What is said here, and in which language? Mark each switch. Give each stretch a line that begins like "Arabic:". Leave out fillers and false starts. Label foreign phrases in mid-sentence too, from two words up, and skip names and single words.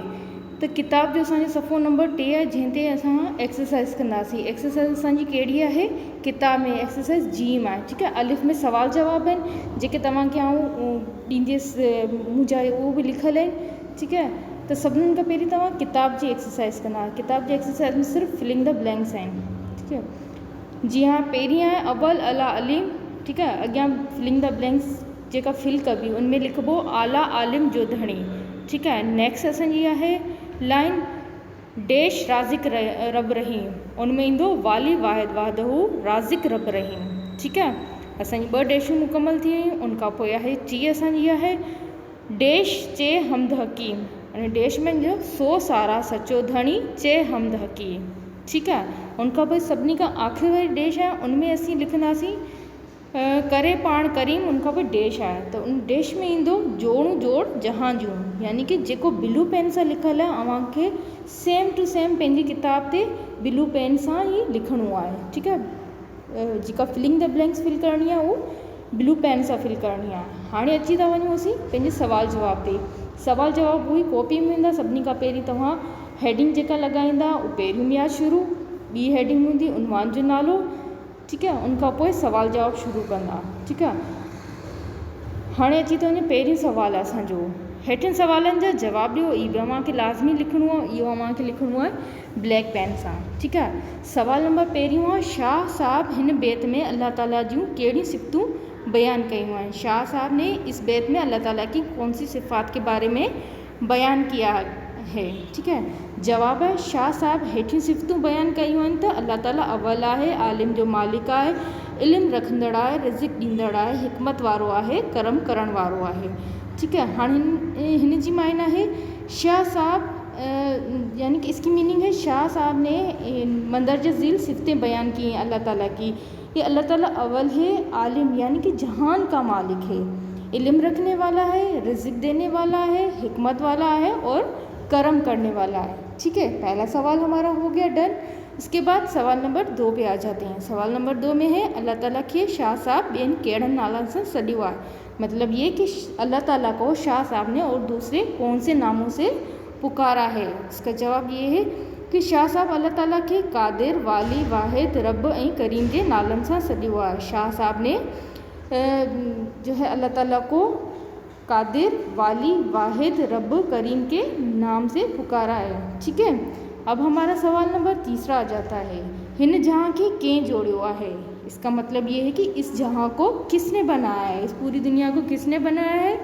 Sindhi: त किताब जो असांजो सफ़ो नंबर 3 आहे, जंहिं ते असां एक्सरसाइज़ कंदासीं। एक्सरसाइज़ असांजी कहिड़ी आहे? किताब में एक्सरसाइज़ जीम आहे। ठीकु आहे, अलिफ में सवाल जवाब आहिनि, जेके तव्हांखे आउं ॾींदसि मुंहिंजा उहो बि लिखियलु आहिनि। ठीकु आहे, त सभिनीनि खां पहिरीं तव्हां किताब जी एक्सरसाइज़ कंदा। किताब जी एक्सरसाइज़ में सिर्फ़ु
English: filling the blanks
Sindhi: आहिनि। ठीकु आहे, जी हाँ, पहिरीं आहे अव्वल अला अलीम। ठीकु आहे, अॻियां
English: filling the blanks
Sindhi: जेका फिल कबी उनमें लिखिबो आला आलिम जो धणी। ठीकु आहे, नेक्स्ट असांजी आहे
English: line dash
Sindhi: राज़िक रब रहीम, उनमें ईंदो वाली वाहिद वाहदहू राज़िक रब रहीम। ठीकु आहे, असांजी 2 डेशूं मुकमल थी वियूं। उनखां पोइ आहे ची असांजी आहे डेश चे हमद हकीम, अने डेश में जो सो सारा सचो धणी चे हमद हकीम। ठीकु आहे, उनखां पोइ सभिनी खां आख़िरी वारी डेश आहे, उनमें असीं लिखंदासीं करे पाण करीम। उनखां पोइ डेश आहे, त उन डेश में ईंदो जोड़ू जोड़ जहां जूं, यानी कि जेको
English: blue pen
Sindhi: सां लिखियलु आहे अव्हांखे
English: same to same
Sindhi: पंहिंजी किताब ते
English: blue pen
Sindhi: सां ई लिखिणो आहे। ठीकु आहे, जेका
English: filling the blanks
Sindhi: फिल करणी आहे उहो
English: blue pen
Sindhi: सां फिल करणी आहे। हाणे अची था वञूं असीं पंहिंजे सवाल जवाब ते। सवाल जवाब उहे कॉपी में ईंदा। सभिनी खां पहिरीं तव्हां हेडिंग जेका लॻाईंदा उहो पहिरियों म्याद शुरू, ॿी हेडिंग हूंदी उनवान जो नालो। ठीकु आहे, उनखां पोइ सवाल जवाब शुरू कंदा। ठीकु आहे, हाणे अची थो वञे पहिरियों सुवालु आहे असांजो। हेठिन सवालनि जा जवाब ॾियो, इहो बि अव्हांखे लाज़मी लिखिणो आहे। इहो अव्हांखे लिखिणो आहे
English: black pen
Sindhi: सां। ठीकु आहे, सवाल नंबर पहिरियों आहे शाह साहब हिन बैत में अल्लाह ताला जूं कहिड़ियूं सिफ़तूं बयान कयूं आहिनि।
Urdu: شاہ صاحب نے اس بیت میں اللہ تعالیٰ کی کون سی صفات کے بارے میں بیان کیا ہے.
Sindhi: ठीकु है, जवाब है शाह साहब हेठियूं सिफ़तूं बयान कयूं आहिनि त अल्लाह ताला अव्वल आहे, आलिम जो मालिक आहे, इल्मु रखंदड़ आहे, रिज़िक ॾींदड़ आहे, हिकमत वारो आहे, करम करण वारो आहे। ठीकु है, हाणे हिन जी मायना है शाह साहब,
Urdu: یعنی کہ اس کی میننگ ہے شاہ صاحب نے مندرجہ ذیل صفتیں بیان کی ہیں اللہ تعالیٰ کی. یہ اللہ تعالیٰ اول ہے، عالم یعنی کہ جہان کا مالک ہے، علم رکھنے والا ہے، رزق دینے والا ہے، حکمت والا ہے اور کرم کرنے والا ہے. ٹھیک ہے، پہلا سوال ہمارا ہو گیا ڈن۔ اس کے بعد سوال نمبر 2 پہ آ جاتے ہیں.
Sindhi: सवाल नंबर 2 में है अल्लाह ताला के शाह साहब ॿियनि कहिड़नि नालनि सां सॾियो आहे।
Urdu: مطلب یہ کہ اللہ تعالیٰ کو شاہ صاحب نے اور دوسرے کون سے ناموں سے پکارا ہے. اس کا جواب یہ ہے کہ شاہ صاحب اللہ تعالیٰ کے قادر، والی,
Sindhi: वाहिद, रब ऐं करीम जे नालनि सां सॾियो आहे।
Urdu: شاہ صاحب نے جو ہے اللہ تعالیٰ کو قادر، والی، واحد، رب، کریم کے نام سے پکارا ہے. ٹھیک ہے، اب ہمارا سوال نمبر 3 آ جاتا ہے,
Sindhi: हिन जहाँ के कें जोड़ियो है।
Urdu: اس کا مطلب یہ ہے کہ اس جہاں کو کس نے بنایا ہے، اس پوری دنیا کو کس نے بنایا ہے.